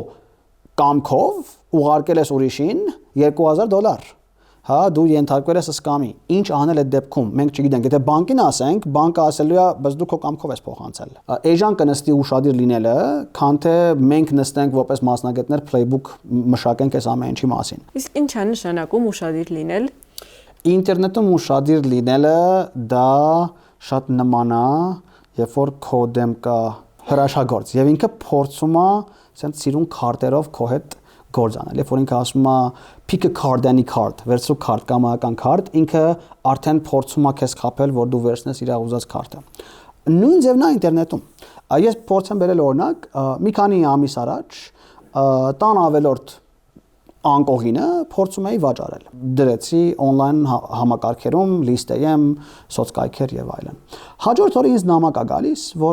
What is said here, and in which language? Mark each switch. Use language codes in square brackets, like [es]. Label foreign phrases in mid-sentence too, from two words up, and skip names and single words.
[hy] կամքով ուղարկել ես ուրիշին $2000։ Հա, դու ենթարկվել ես սկամի։ Ինչ անել այդ դեպքում, մենք չգիտենք։ Եթե բանկին ասենք, բանկը ասելու է, բայց դու քո կամքով ես փոխանցել։ Էժան կնստի ուշադիր լինելը, քան թե մենք նստենք որպես մասնագետներ playbook մշակենք այս ամեն ինչի մասին։ Իսկ ինչ է նշանակում ուշադիր լինել։ Ինտերնետում ուշադիր լինելը դա շատ նման է, երբ որ քո դեմ կա հրաշագործ եւ ինքը փորձում է ասենք սիրուն քարտերով քո հետ գործ անել։ Երբ որ ինքը ասում է [en] pick a card any card, [hy] վերցրու քարտ կամ ական քարտ, ինքը արդեն փորձում է քեզ խաբել, որ դու վերցնես իր ուզած քարտը։ Նույն ձևն է ինտերնետում։ Ես փորձ եմ բերել օրինակ, մի քանի ամիս առաջ տան ավելորդ անկողինը փորձում էի վաճառել։ Դրեցի on-line համակարգերում, լիստեյեմ, սոցկայքեր եւ այլն։ Հաջորդ օրը ինձ նամակ է գալիս, որ